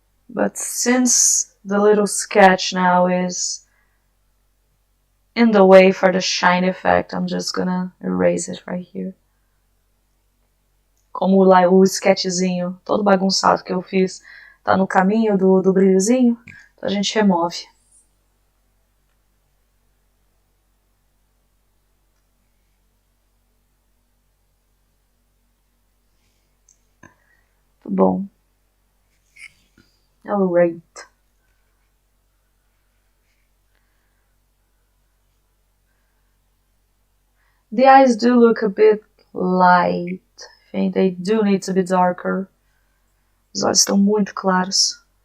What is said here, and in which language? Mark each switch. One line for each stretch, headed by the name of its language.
English: But since the little sketch now is in the way for the shine effect. I'm just gonna erase it right here.
Portuguese: Como lá o sketchzinho todo bagunçado que eu fiz tá no caminho do brilhozinho, então a gente remove. Muito bom.
English: Alright. The eyes do look a bit light. I think they do need to be darker.
Portuguese: Os olhos estão muito claros.